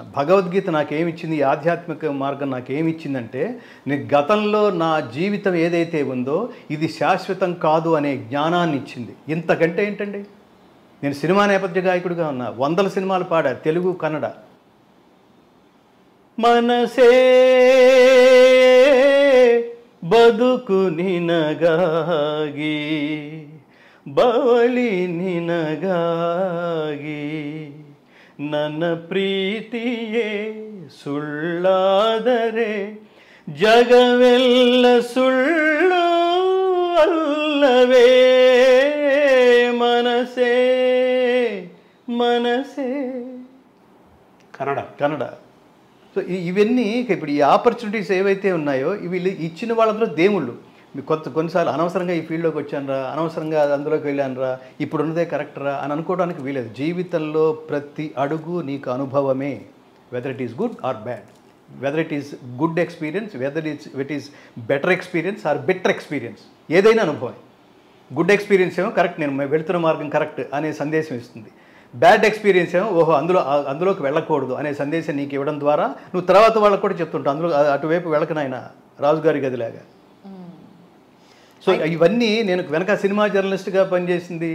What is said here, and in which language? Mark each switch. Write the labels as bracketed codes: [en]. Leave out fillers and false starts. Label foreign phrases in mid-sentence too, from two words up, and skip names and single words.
[te] భగవద్గీత నాకేమిచ్చింది, ఈ ఆధ్యాత్మిక మార్గం నాకేమిచ్చిందంటే, నేను గతంలో నా జీవితం ఏదైతే ఉందో ఇది శాశ్వతం కాదు అనే జ్ఞానాన్ని ఇచ్చింది. ఇంతకంటే ఏంటండి? నేను సినిమా నేపథ్య గాయకుడిగా ఉన్నా, 100 సినిమాలు పాడా, తెలుగు, కన్నడ. [kn] మనసే ಬದುಕು ನಿನಗಾಗಿ ಬವಳಿ ನಿನಗಾಗಿ ನನ್ನ ಪ್ರೀತಿಯೇ ಸುಳ್ಳಾದರೆ ಜಗವೆಲ್ಲ ಸುಳ್ಳು ಅಲ್ಲವೇ [te] మనసే మనసే. కన్నడ. సో ఇవన్నీ ఇప్పుడు ఈ ఆపర్చునిటీస్ ఏవైతే ఉన్నాయో వీళ్ళు ఇచ్చిన వాళ్ళందరూ దేవుళ్ళు. కొన్నిసార్లు అనవసరంగా ఈ ఫీల్డ్లోకి వచ్చానరా, అనవసరంగా అందులోకి వెళ్ళానరా, ఇప్పుడు ఉన్నదే కరెక్టరా అని అనుకోవడానికి వీలేదు. జీవితంలో ప్రతి అడుగు నీకు అనుభవమే, [en] whether it is good or bad, whether it is good experience, whether it is better experience or better experience, [te] ఏదైనా అనుభవం. [en] good experience [te] ఏమో కరెక్ట్, నేను వెళుతున్న మార్గం కరెక్ట్ అనే సందేశం ఇస్తుంది. [en] bad experience [te] ఏమో ఓహో అందులోకి వెళ్ళకూడదు అనే సందేశం నీకు ఇవ్వడం ద్వారా నువ్వు తర్వాత వాళ్ళకు కూడా చెప్తుంటావు అందులో అటువైపు వెళ్ళకనైనా రాజుగారి గదిలాగా. సో ఇవన్నీ నేను వెనక [en] cinema journalistగా [te] పనిచేసింది.